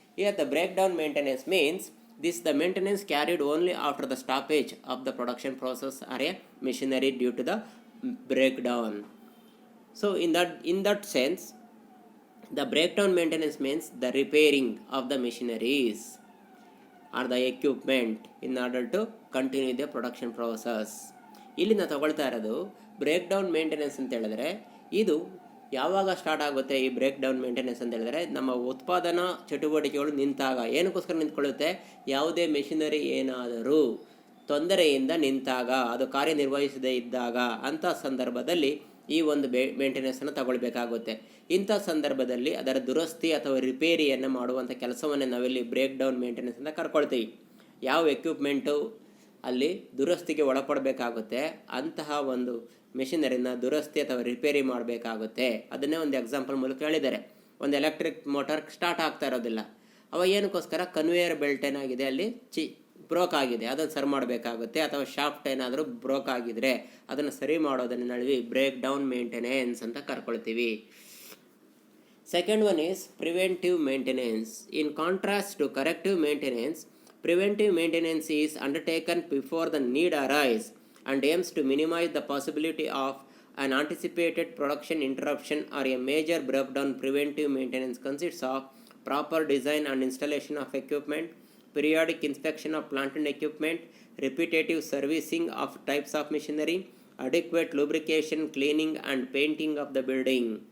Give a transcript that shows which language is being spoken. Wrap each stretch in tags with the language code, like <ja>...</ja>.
<en>Here the breakdown maintenance means this the maintenance carried only after the stoppage of the production process or a machinery due to the breakdown. So in that sense, the breakdown maintenance means the repairing of the machineries or the equipment in order to continue the production process.</en> <kn>ಇಲ್ಲಿ ನಾವು ತಗೊಳ್ತಾ ಇರೋದು break down maintenance ಅಂತ ಹೇಳಿದ್ರೆ, ಇದು ಯಾವಾಗ start ಆಗುತ್ತೆ ಈ ಬ್ರೇಕ್ ಡೌನ್ ಮೇಂಟೆನೆನ್ಸ್ ಅಂತ ಹೇಳಿದ್ರೆ, ನಮ್ಮ ಉತ್ಪಾದನಾ ಚಟುವಟಿಕೆಗಳು ನಿಂತಾಗ. ಏನಕ್ಕೋಸ್ಕರ ನಿಂತ್ಕೊಳ್ಳುತ್ತೆ, ಯಾವುದೇ ಮೆಷಿನರಿ ಏನಾದರೂ ತೊಂದರೆಯಿಂದ ನಿಂತಾಗ, ಅದು ಕಾರ್ಯನಿರ್ವಹಿಸದೇ ಇದ್ದಾಗ, ಅಂಥ ಸಂದರ್ಭದಲ್ಲಿ ಈ ಒಂದು ಮೇಂಟೆನೆನ್ಸನ್ನು ತಗೊಳ್ಬೇಕಾಗುತ್ತೆ. ಇಂಥ ಸಂದರ್ಭದಲ್ಲಿ ಅದರ ದುರಸ್ತಿ ಅಥವಾ ರಿಪೇರಿಯನ್ನು ಮಾಡುವಂಥ ಕೆಲಸವನ್ನು ನಾವಿಲ್ಲಿ ಬ್ರೇಕ್ ಡೌನ್ ಮೇಂಟೆನೆನ್ಸ್ ಅಂತ ಕರ್ಕೊಳ್ತೀವಿ. ಯಾವ ಎಕ್ವಿಪ್ಮೆಂಟು ಅಲ್ಲಿ ದುರಸ್ತಿಗೆ ಒಳಪಡಬೇಕಾಗುತ್ತೆ, ಅಂತಹ ಒಂದು ಮೆಷಿನರಿನ ದುರಸ್ತಿ ಅಥವಾ ರಿಪೇರಿ ಮಾಡಬೇಕಾಗುತ್ತೆ. ಅದನ್ನೇ ಒಂದು ಎಕ್ಸಾಂಪಲ್ ಮೂಲಕ ಹೇಳಿದ್ದಾರೆ. ಒಂದು ಎಲೆಕ್ಟ್ರಿಕ್ ಮೋಟಾರ್ ಸ್ಟಾರ್ಟ್ ಆಗ್ತಾ ಇರೋದಿಲ್ಲ, ಅವಾಗ ಏನಕ್ಕೋಸ್ಕರ ಕನ್ವೇಯರ್ ಬೆಲ್ಟ್ ಏನಾಗಿದೆ ಅಲ್ಲಿ ಬ್ರೋಕ್ ಆಗಿದೆ, ಅದನ್ನು ಸರಿ ಮಾಡಬೇಕಾಗುತ್ತೆ. ಅಥವಾ ಶಾಫ್ಟ್ ಏನಾದರೂ ಬ್ರೋಕ್ ಆಗಿದ್ರೆ ಅದನ್ನು ಸರಿ ಮಾಡೋದನ್ನು ನಡುವೆ ಬ್ರೇಕ್ ಡೌನ್ ಮೇಂಟೆನೆನ್ಸ್ ಅಂತ ಕರ್ಕೊಳ್ತೀವಿ.</kn> <en>Second one is preventive maintenance. In contrast to corrective maintenance, preventive maintenance is undertaken before the need arises and aims to minimize the possibility of an anticipated production interruption or a major breakdown. Preventive maintenance consists of proper design and installation of equipment, periodic inspection of plant and equipment, repetitive servicing of types of machinery, adequate lubrication, cleaning and painting of the building.</en>